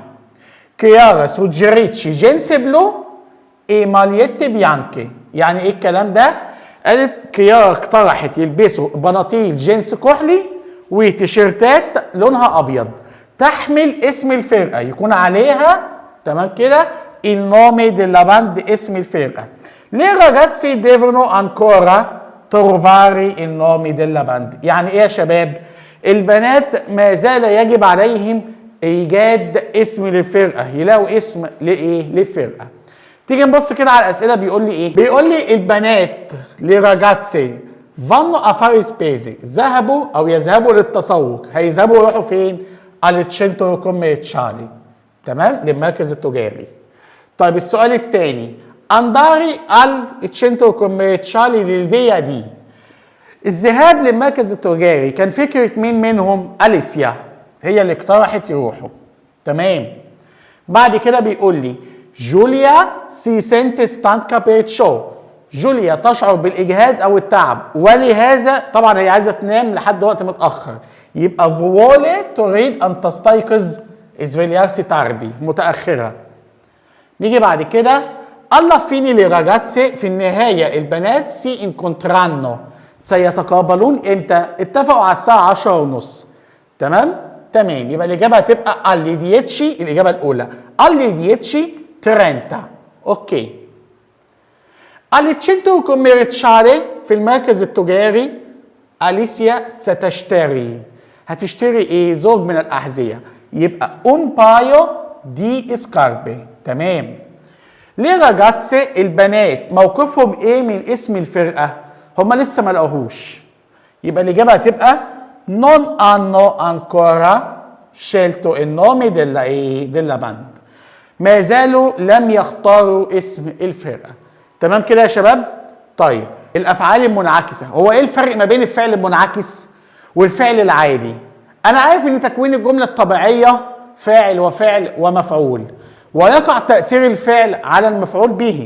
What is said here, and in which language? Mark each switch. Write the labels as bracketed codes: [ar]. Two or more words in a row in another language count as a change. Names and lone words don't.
[it] Chiara suggerisce jeans blu e magliette bianche. [ar] يعني ايه الكلام ده؟ قالت كيارا اقترحت يلبسوا بناطيل جينس كحلي وتيشيرتات لونها ابيض تحمل اسم الفرقه، يكون عليها تمام كده [it] il nome della band، [ar] اسم الفرقه. [it] Le ragazzi devono ancora trovare il nome della band. [ar] يعني ايه يا شباب؟ البنات ما زال يجب عليهم ايجاد اسم للفرقه، يلاقوا اسم لايه؟ للفرقه. تيجي نبص كده على الاسئله. بيقول لي ايه؟ بيقول لي البنات [it] le ragazze vanno a fare spese, [ar] ذهبوا او يذهبوا للتسوق. هيذهبوا يروحوا فين؟ على [it] al centro commerciale, [ar] تمام، للمركز التجاري. طيب السؤال الثاني، [it] انداري al centro commerciale l'idea di. [ar] الذهاب للمركز التجاري كان فكرة مين منهم؟ أليسيا، هي اللي اقترحت يروحوا، تمام. بعد كده بيقول لي جوليا [it] si sente stanca perciò. [ar] جوليا تشعر بالإجهاد أو التعب ولهذا طبعا هي عايزة تنام لحد وقت متأخر، يبقى فوولي تريد أن تستيقظ [it] svegliarsi tardi, [ar] متأخرة. نيجي بعد كده [it] alla fine le ragazze، [ar] في النهاية البنات [it] si incontrano, [ar] سيتقابلون امتى؟ اتفقوا على الساعة 10:30، تمام؟ تمام، يبقى الإجابة هتبقى alle 10، الإجابة الأولى alle 10:30. أوكي. [it] al centro commerciale، [ar] في المركز التجاري أليسيا ستشتري، هتشتري إيه؟ زوج من الأحذية، يبقى [it] un paio di scarpe، [ar] تمام. ليه راجاتسي البنات موقفهم ايه من اسم الفرقه؟ هم لسه ما لقوهوش، يبقى الاجابه هتبقى [it] non hanno ancora scelto il nome della [ar] ايه؟ [it] della band، [ar] ما زالوا لم يختاروا اسم الفرقه. تمام كده يا شباب؟ طيب الافعال المنعكسه، هو ايه الفرق ما بين الفعل المنعكس والفعل العادي؟ انا عارف ان تكوين الجمله الطبيعيه فاعل وفعل ومفعول، ويقع تأثير الفعل على المفعول به.